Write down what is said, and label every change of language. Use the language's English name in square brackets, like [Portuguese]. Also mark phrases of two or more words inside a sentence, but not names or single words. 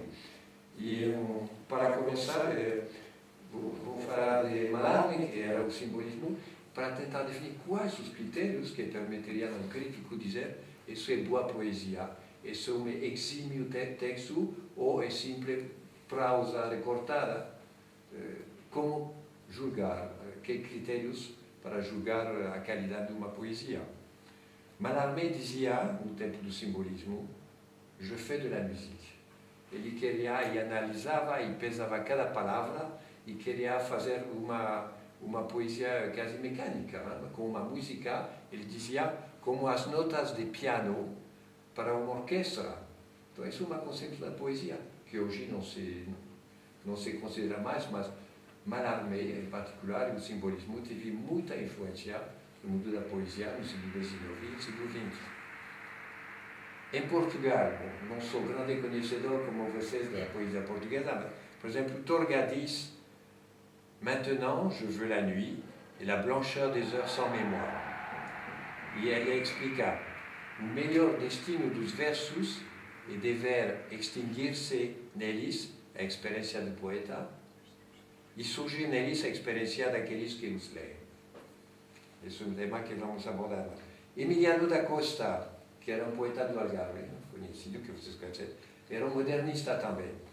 [Portuguese] E, para começar, vou falar de Mallarmé, que era o simbolismo, para tentar definir quais os critérios que permitiriam a um crítico dizer isso é boa poesia, isso é um exímio texto ou é simples prosa recortada. Como julgar? Que critérios para julgar a qualidade de uma poesia? Mallarmé dizia, no tempo do simbolismo, [French] je fais de la musique. [Portuguese] Ele queria e analisava e pesava cada palavra e queria fazer uma poesia quase mecânica, né? Com uma música, ele dizia, como as notas de piano para uma orquestra. Então, isso é uma conceito da poesia, que hoje não se considera mais, mas Mallarmé, em particular, e o simbolismo, teve muita influência no mundo da poesia no século XIX e no século XX. Em Portugal, não sou grande conhecedor como vocês da poesia portuguesa, mas, por exemplo, Torga diz: [French] Maintenant, je veux la nuit et la blancheur des heures sans mémoire. [Portuguese] E ele explica: o melhor destino dos versos é dever extinguir-se neles a experiência do poeta e surgir neles a experiência daqueles que os leem. Esse é um tema que vamos abordar. Emiliano da Costa, que era um poeta do Algarve, conhecido, que vocês conhecem, era um modernista também.